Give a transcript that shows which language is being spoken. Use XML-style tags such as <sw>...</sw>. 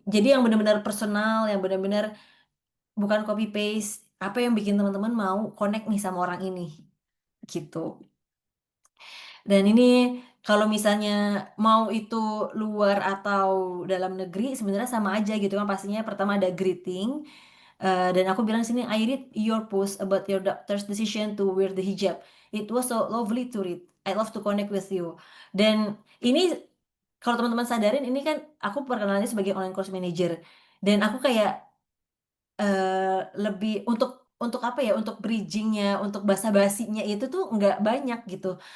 <id>Jadi yang benar-benar personal, yang benar-benar bukan copy paste, apa yang bikin teman-teman mau connect nih sama orang ini gitu. Dan ini kalau misalnya mau itu luar atau dalam negeri sebenarnya sama aja gitu kan pastinya pertama ada greeting, Dan aku bilang sini,</id> <en>I read your post about your doctor's decision to wear the hijab. It was so lovely to read. I love to connect with you.</en> <id>Dan ini kalau teman-teman sadarin, ini kan aku perkenalannya sebagai online course manager. Dan aku kayak lebih untuk apa ya, untuk bridgingnya, untuk basa-basinya itu tuh nggak banyak gitu.</id>